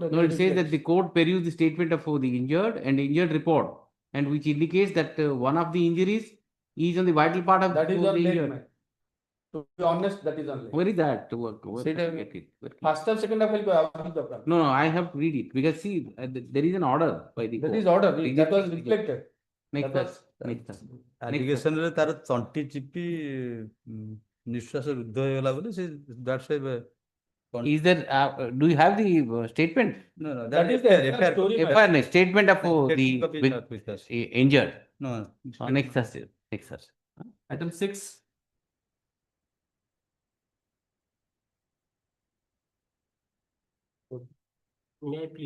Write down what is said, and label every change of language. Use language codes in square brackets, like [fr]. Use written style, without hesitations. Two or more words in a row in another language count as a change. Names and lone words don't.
[en] no, it says that the court perused the statement of the injured and injured report, and which indicates that one of the injuries is on the vital part of That is the on leg, injured. man. To be honest, that is on leg. Where is that? Where Sit can I down. get it? Where can- First half, second half, No, I have to read it because see, there is an order by the that court. is order, Reject- that was reject. reflected. Next, that was- next. [or] allegation ରେ ତାର ତଣ୍ଟି ଚିପି ନିଶ୍ୱାସ ରୁଦ୍ଧ ହେଇଗଲା ବୋଲି ସେ [en] that's why Is there, do you have the statement? no That is the FIR story. FIR, no, statement of the copy is with- not with us. injured. No, Next Thursday, next Thursday. Item 6. May I please?